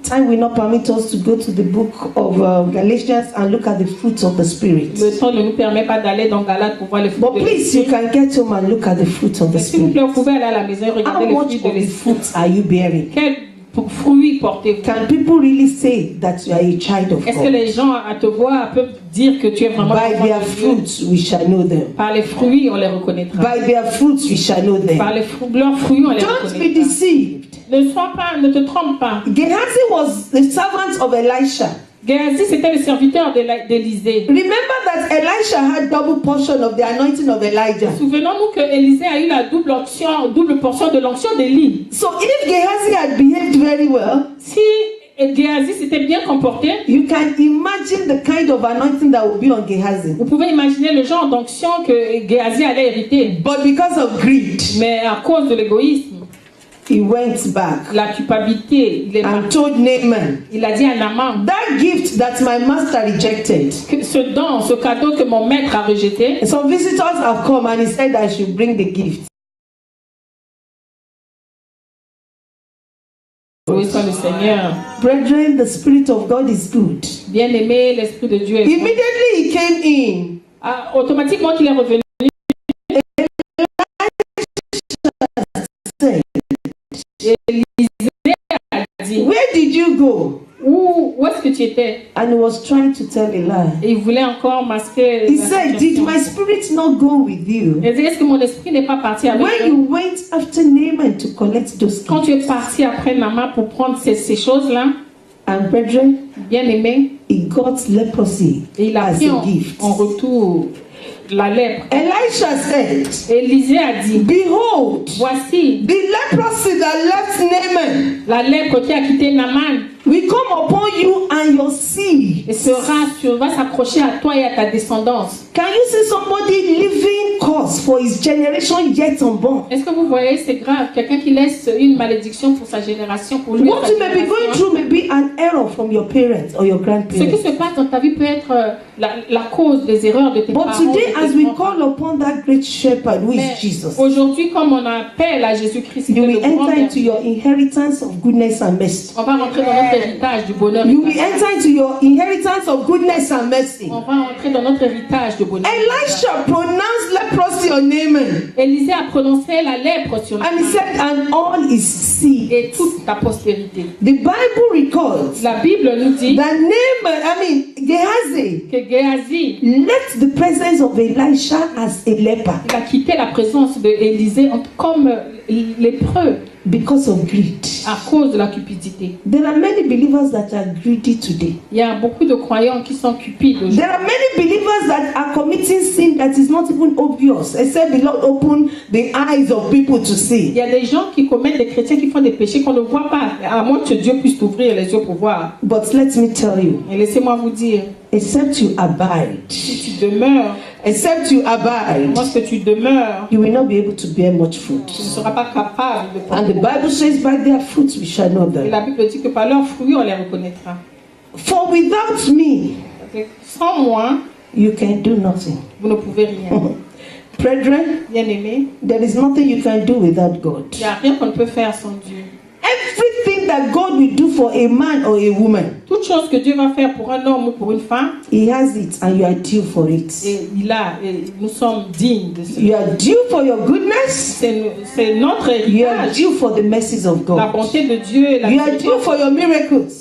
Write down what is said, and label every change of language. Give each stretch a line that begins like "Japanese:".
English: Time will not permit us to go to the book of Galatians and look at the fruits of the Spirit.
French: Le temps ne nous permet pas d'aller dans Galate pour voir les fruits
English: But
French: de
English: please, you
French: l'esprit.
English: can get home and look at the fruit of the
French: Mais s'il vous
English: Spirit.
French: plaît, vous pouvez aller à la maison et regarder
English: How of the
French: l'esprit.
English: fruit are you bearing?
French: Quels fruits portez-vous?
English: Can people really say that you are a child of
French: Est-ce que
English: God?
French: les gens à te voir peuvent dire que tu es vraiment
English: By
French: enfant
English: their
French: de Dieu?
English: fruits we shall know them.
French: Par les fruits, on les reconnaîtra.
English: By their fruits we shall know
French: Par
English: them.
French: leurs fruits, on les
English: Don't be
French: reconnaîtra.
English: deceived.
French: Ne te trompe pas.
English: Gehazi was the servant of Elisha.
French: Géasi, c'était le serviteur d'Élisée.
English: Remember that Elisha had double portion of the anointing of Elijah.
French: Souvenons-nous que Élisée a eu la double portion de l'onction d'Élie.
English: So if Gehazi had behaved very well,
French: Si Géasi s'était bien comporté,
English: you can imagine the kind of anointing that would be on Gehazi.
French: vous pouvez imaginer le genre d'onction que Géasi allait hériter.
English: But because of greed,
French: Mais à cause de l'égoïsme,
English: he went back
French: la culpabilité,
English: and told Naaman,
French: il a dit à Naaman
English: that gift that my master rejected.
French: que ce don, ce cadeau que mon maître a rejeté,
English: Some visitors have come and he said I should bring the gift.
French: Loué soit le Seigneur.
English: Brethren, the Spirit of God is good.
French: Bien-aimé, l'Esprit de Dieu est bon.
English: Immediately he came in.
French: Ah, automatiquement qu'il est revenu, Élisée a dit,
English: Where did you go?
French: où est-ce que tu étais?
English: And he was trying to tell a lie.
French: Et il voulait encore masquer
English: He
French: la
English: said, Did
French: situation.
English: my spirit not go with you?
French: Il dit, est-ce que mon esprit n'est pas parti avec
English: When
French: toi?
English: you went after Naaman to collect those
French: Quand tu
English: gifts.
French: es parti après Naaman pour prendre ces choses-là,
English: And brethren,
French: bien-aimé,
English: he got leprosy
French: et il a
English: as
French: pris
English: a gift.
French: en retour la lèpre.
English: Elisha said,
French: Élisée a dit,
English: Behold,
French: voici
English: the leprosy that left Naaman
French: la lèpre qui a quitté Naaman
English: will come upon you and your seed.
French: et va s'accrocher à toi et à ta descendance.
English: Can you see somebody living cause for his generation yet unborn?
French: Est-ce que vous voyez, c'est grave, quelqu'un qui laisse une malédiction pour sa génération, pour lui.
English: What you may be going through may be an error from your parents or your
French: Ce qui
English: grandparents.
French: se passe dans ta vie peut être la cause des erreurs de tes
English: But
French: parents.
English: today, as we
French: grands-parents.
English: call upon that great shepherd who
French: Mais
English: is Jesus,
French: aujourd'hui, comme on appelle à Jésus-Christ, qui
English: you
French: est le
English: will
French: grand
English: enter into
French: berger,
English: your inheritance of goodness and mercy.
French: on va rentrer dans notre héritage du bonheur. et
English: You
French: de
English: will
French: la grâce.
English: enter into your inheritance of goodness and mercy.
French: On va entrer dans notre héritage de bonheur.
English: Elisha pronounced leprosy on Naaman,
French: Élisée a prononcé la lèpre sur
English: and he
French: Naaman
English: said, and all his seed.
French: et toute ta postérité.
English: The Bible records
French: La Bible nous dit
English: that Gehazi
French: que Géasi,
English: left the presence of Elisha as a leper
French: il a quitté la présence de Élisée comme lépreux
English: because of greed.
French: à cause de la cupidité.
English: There are many believers that are greedy today.
French: Il y a beaucoup de croyants qui sont cupides aujourd'hui.
English: There are many believers that are committing sin that is not even obvious, except the Lord open the eyes of people to
French: Il
English: see.
French: y a des gens qui commettent des chrétiens qui font des péchés qu'on ne voit pas, à moins que Dieu puisse t'ouvrir les yeux pour voir.
English: But let me tell you,
French: Et laissez-moi vous dire,
English: except you abide,
French: si tu demeures,
English: except you abide,
French: lorsque tu demeures,
English: you will not be able to bear much
French: tu
English: fruit.
French: ne seras pas capable de
English: And the
French: porter.
English: Bible says, by their fruits we shall know
French: Et
English: them.
French: la Bible dit que par leurs fruits, on les reconnaîtra.
English: For without me,
French: Sans moi,
English: you can do nothing.
French: vous ne pouvez rien.
English: Brethren,
French: Bien-aimés,
English: there is nothing you can do without God.
French: il n'y a rien qu'on ne peut faire sans Dieu.
English: Everything that God will do for a man or a woman,
French: Toute chose que Dieu va faire pour un homme ou pour une femme,
English: He has it and you are due for it.
French: et nous sommes dignes de
English: You
French: cela.
English: are due for your goodness.
French: C'est notre
English: You are
French: héritage,
English: due for the mercies of
French: la
English: God.
French: bonté de Dieu et la
English: You are due for your miracles.